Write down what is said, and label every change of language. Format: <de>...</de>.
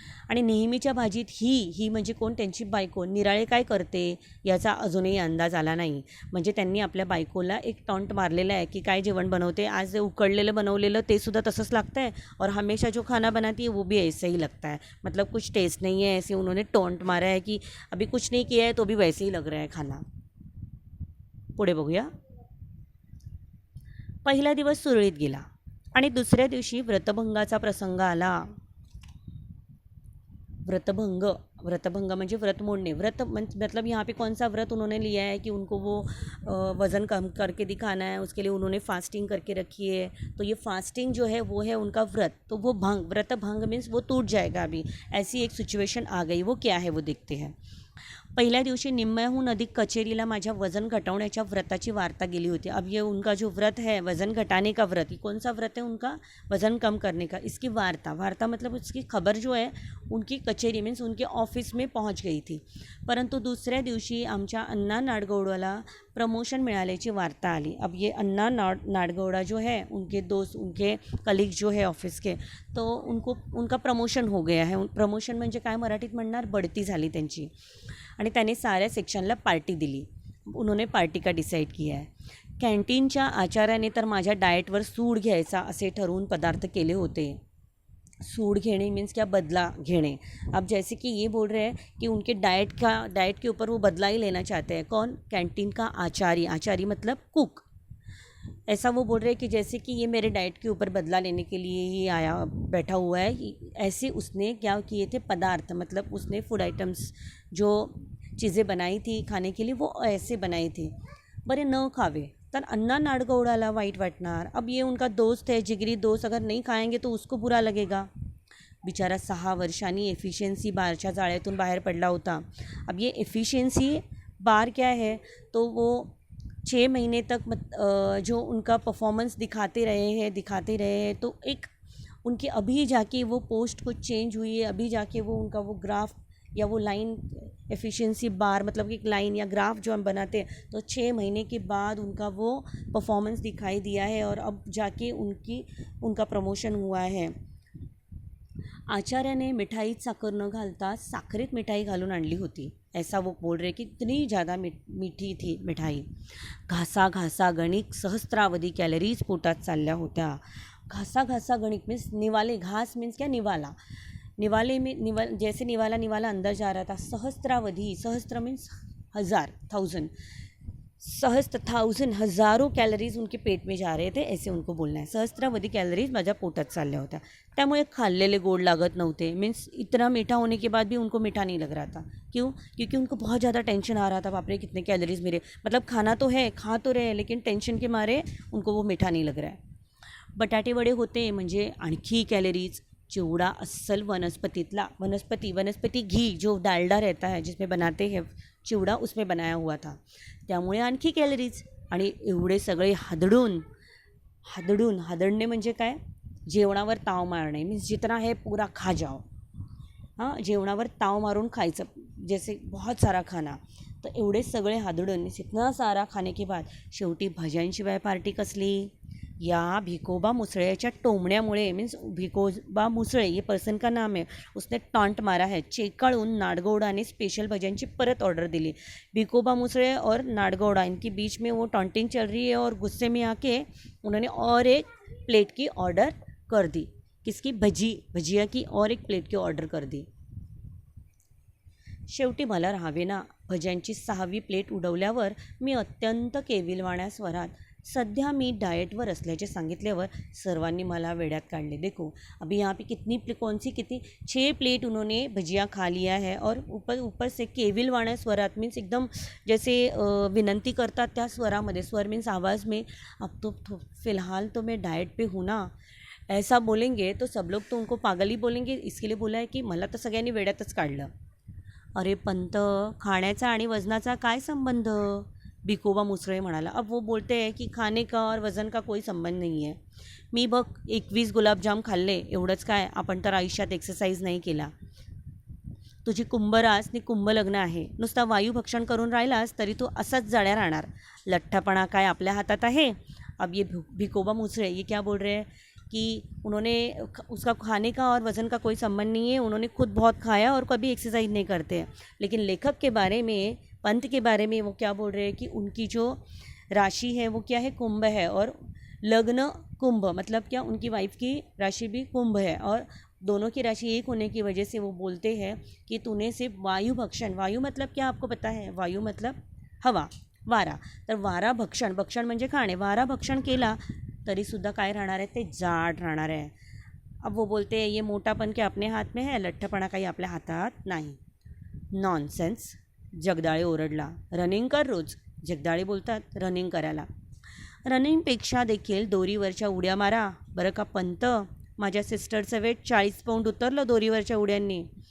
<mr>आणि नेहमीच्या भाजीत ही म्हणजे कोण, त्यांची बायको निराळे काय करते याचा अजूनही अंदाज आला नाही. म्हणजे त्यांनी आपल्या बायकोला एक टॉन्ट मारलेला आहे की काय जेवण बनवते, आज उकडलेलं बनवलेलं ते सुद्धा तसंच लागतं</mr> <hi>है, और हमेशा जो खाना बनाती है वो भी ऐसे ही लगता है, मतलब कुछ टेस्ट नहीं है. ऐसे उन्होंने टॉन्ट मारा है कि अभी कुछ नहीं किया है तो भी वैसे ही लग रहा है खाना.</hi> <mr>पुढे बघूया. पहिला दिवस सुरळीत गेला आणि दुसऱ्या दिवशी व्रतभंगाचा प्रसंग आला. व्रतभंग म्हणजे</mr> <hi>व्रत मोड़ने. व्रत मतलब यहाँ पे कौन सा व्रत उन्होंने लिया है कि उनको वो वज़न कम करके दिखाना है, उसके लिए उन्होंने फास्टिंग करके रखी है. तो ये फास्टिंग जो है वो है उनका व्रत. तो वो व्रत भंग मीन्स वो टूट जाएगा. अभी ऐसी एक सिचुएशन आ गई. वो क्या है वो देखते हैं.</hi> <mr>पहिल्या दिवशी निम्म्याहून अधिक कचेरीला माझ्या वज़न घटावण्याच्या व्रताची वार्ता गेली होती.</mr> <hi>अब ये उनका जो व्रत है वज़न घटाने का व्रत, ये कौन सा व्रत है उनका, वज़न कम करने का, इसकी वार्ता मतलब उसकी खबर जो है उनकी कचेरी मीन्स उनके ऑफिस में पहुंच गई थी.</hi> <mr>परंतु दुसऱ्या दिवशी आमच्या अण्णा नाडगौडला प्रमोशन मिळाल्याची वार्ता आली.</mr> <hi>अब ये अण्णा नाडगौड़ा जो है, उनके दोस्त, उनके कलीग जो है ऑफिस के, तो उनका प्रमोशन हो गया है.</hi> <mr>प्रमोशन म्हणजे काय मराठीत म्हणणार, बढती झाली त्यांची. आणि त्याने साऱ्या सेक्शनला पार्टी दिली.</mr> <hi>उन्होंने पार्टी का डिसाईड किया है.</hi> <mr>कॅन्टीनच्या आचार्याने तर माझ्या डाएटवर सूड घ्यायचा असे ठरवून पदार्थ केले होते.</mr> <hi>सूड घेने मीन्स क्या, बदला घेने. अब जैसे कि ये बोल रहे हैं कि उनके डाइट के ऊपर वो बदला ही लेना चाहते हैं. कौन, कैंटीन का आचारी मतलब कुक. ऐसा वो बोल रहे हैं कि जैसे कि ये मेरे डाइट के ऊपर बदला लेने के लिए ही आया बैठा हुआ है. ऐसे उसने क्या किए थे, पदार्थ मतलब उसने फूड आइटम्स जो चीज़ें बनाई थी खाने के लिए वो ऐसे बनाई थी.</hi> <mr>बरे न खावे तर अण्णा नाडगौडाला वाईट वाटणार.</mr> <hi>अब ये उनका दोस्त है, जिगरी दोस्त, अगर नहीं खाएंगे तो उसको बुरा लगेगा.</hi> <mr>बिचारा 6 वर्षांनी एफिशिएंसी बारच्या जाळ्यातून बाहेर पडला होता.</mr> <hi>अब ये एफिशिएंसी बार क्या है, तो वो 6 महीने तक जो उनका परफॉर्मेंस दिखाते रहे हैं. तो एक उनकी अभी जाके वो पोस्ट कुछ चेंज हुई है, अभी जाके वो उनका वो ग्राफ या वो लाइन, एफिशिएंसी बार मतलब कि एक लाइन या ग्राफ जो हम बनाते हैं, तो 6 महीने के बाद उनका वो परफॉर्मेंस दिखाई दिया है और अब जाके उनका प्रमोशन हुआ है.</hi> <mr>आचार्याने मिठाईत साखर न घालता साखरेत मिठाई घालून आणली होती.</mr> <hi>ऐसा वो बोल रहे कि इतनी ज़्यादा मीठी थी मिठाई.</hi> <mr>घासा घासा गणिक सहस्त्रावधी कॅलरीज पोटात चालल्या होत्या.</mr> <hi>घासा घासा गणिक मीन्स निवाले. घास मीन्स क्या? निवाला. निवाले में जैसे निवाला निवाला अंदर जा रहा था. सहस्त्रावधि, सहस्त्र मीन्स 1000, 1000, सहस्त्र 1000 हज़ारों कैलोरीज उनके पेट में जा रहे थे, ऐसे उनको बोलना है.</hi> <mr>सहस्त्रावधी कॅलरीज माझ्या पोटात चालल्या होत्या. त्यामुळे खाल्लेले गोड लागत नव्हते.</mr> <hi>मीन्स इतना मीठा होने के बाद भी उनको मीठा नहीं लग रहा था. क्यों? क्योंकि उनको बहुत ज़्यादा टेंशन आ रहा था. बाप रे कितने कैलोरीज मेरे, मतलब खाना तो है, खा तो रहे, लेकिन टेंशन के मारे उनको वो मीठा नहीं लग रहा है.</hi> <mr>बटाटे वडे होते म्हणजे आणखी कॅलरीज.</mr> <hi>चिवड़ा अस्सल वनस्पति घी जो डालडा रहता है जिसमें बनाते हैं चिवड़ा, उसमें बनाया हुआ था.</hi> <mr>त्यामुळे आणखी कॅलरीज. आणि एवढे सगळे हादडणे म्हणजे काय? जेवणावर ताव मारणे.</mr> <hi>मीन्स जितना है पूरा खा जाओ.</hi> <mr>हां, जेवणावर ताव मारून खायचं,</mr> <hi>जैसे बहुत सारा खाना.</hi> <mr>तर एवढे सगळे हादडून</mr> <hi>इतना सारा खाने के बाद</hi> <mr>शेवटी भज्यांशिवाय पार्टी कसली? या भिकोबा मुसळेच्या टोमण्यामुळे.</mr> <hi>मीन्स भिकोबा मुसळे ये पर्सन का नाम है, उसने टॉन्ट मारा है.</hi> <mr>चेकाळून नाडगौडाने स्पेशल भज्यांची परत ऑर्डर दिली.</mr> <hi>भिकोबा मुसळे और नाडगौडा इनके बीच में वो टॉन्टिंग चल रही है और गुस्से में आके उन्होंने और एक प्लेट की ऑर्डर कर दी. किसकी? भजिया की और एक प्लेट की ऑर्डर कर दी.</hi> <mr>शेवटी मला राहावेना. भज्यांची 6वी प्लेट उडवल्यावर मी अत्यंत केविलवाण्या स्वरात सध्या मी डाएटवर असल्याचे सांगितल्यावर सर्वांनी मला वेड्यात काढले.</mr> <hi>देखो अभी यहाँ पे कितनी 6 प्लेट उन्होंने भजिया खा लिया है और ऊपर से</hi> <mr>केविलवाण्या स्वरात</mr> <hi>मीन्स एकदम जैसे</hi> <mr>विनंती करतात त्या स्वरामध्ये.</mr> <hi>स्वर मीन्स आवाज़ में. अब तो फ़िलहाल तो मैं डाएट पे हूँ ना, ऐसा बोलेंगे तो सब लोग तो उनको पागल ही बोलेंगे. इसके लिए बोला है की</hi> <mr>मला तर सगळ्यांनी वेड्यातच काढलं. अरे पंत, खाण्याचा आणि वजनाचा काय संबंध? भिकोबा मुसळे म्हणाला.</mr> <hi>अब वो बोलते हैं कि खाने का और वजन का कोई संबंध नहीं है.</hi> <mr>मी बघ 21 गुलाबजाम खाल्ले, एवढंच काय? आपण तर आयुष्यात एक्सरसाइज नाही केला. तुझी कुंभरास नि कुंभलग्न आहे. नुसता वायुभक्षण करून राहिलास तरी तू असाच जाड्या राहणार. लठ्ठपणा काय आपल्या हातात आहे?</mr> <hi>अब ये भिकोबा मुसळे ये क्या बोल रहे हैं कि उन्होंने उसका खाने का और वज़न का कोई संबंध नहीं है. उन्होंने खुद बहुत खाया और कभी एक्सरसाइज नहीं करते हैं. लेकिन लेखक के बारे में, पंत के बारे में वो क्या बोल रहे हैं कि उनकी जो राशि है वो क्या है? कुंभ है. और लग्न कुंभ मतलब क्या? उनकी वाइफ की राशि भी कुंभ है और दोनों की राशि एक होने की वजह से वो बोलते हैं कि तूने सिर्फ वायु मतलब क्या आपको पता है? वायु मतलब हवा,</hi> <mr>वारा. तर वारा भक्षण म्हणजे खाणे. वारा भक्षण केला तरीसुद्धा काय राहणार आहे? ते जाड राहणार आहे.</mr> <hi>अब वो बोलते हैं ये मोटापन क्या अपने हाथ में है?</hi> <mr>लठ्ठपणा काही आपल्या हातात नाही. नॉनसेन्स. जगदाळे ओरडला. रनिंग कर रोज. जगदाळे बोलतात रनिंग करायला. रनिंगपेक्षा देखील दोरीवरच्या उड्या मारा बरं का पंत. माझ्या सिस्टरचं वेट 40 पाऊंड उतरलं दोरीवरच्या उड्यांनी.</mr>